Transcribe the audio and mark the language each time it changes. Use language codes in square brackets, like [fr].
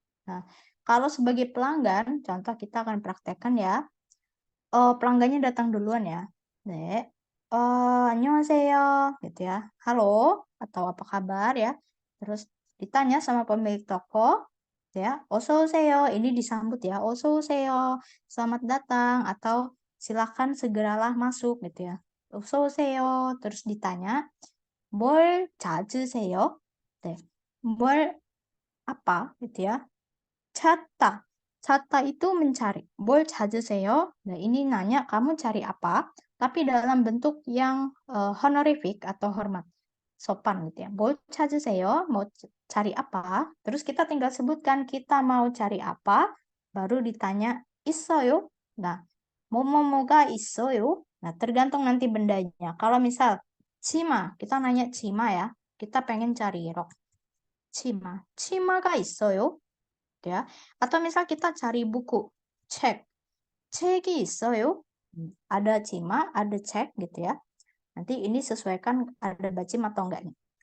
[id] Nah, kalau sebagai pelanggan, contoh kita akan praktekkan ya, pelanggannya datang duluan ya. Nek, [ko] 안녕하세요, [id] gitu ya. Halo, atau apa kabar ya. Terus ditanya sama pemilik toko, gitu ya. [ko] 어서 오세요, [id] ini disambut ya. 어서 오세요, selamat datang, atau silakan segeralah masuk, gitu ya. [ko] 어서 오세요, [id] terus ditanya, [ko] 뭘 찾으세요? [id] 네, 뭘 apa, gitu ya. [ko] 찾다. [id] 찾다 itu mencari. [ko] 뭘 찾으세요? [id] Nah, ini nanya kamu cari apa, tapi dalam bentuk yang honorific atau hormat. Sopan gitu ya. [ko] 뭘 찾으세요? [id] Mau cari apa? Terus kita tinggal sebutkan kita mau cari apa, baru ditanya 있어요? [ko] Nah, 뭐뭐뭐가 있어요? [id] Nah, tergantung nanti bendanya. Kalau misal 치마, kita nanya 치마 ya. Kita pengen cari rok. 치마. [ko] 치마가 있어요? [id] Ya. Atau misal kita cari buku, cek, [ko] 책이 있어요? [id] Ada cima, ada cek gitu ya. Nanti ini sesuaikan ada bacim atau enggaknya.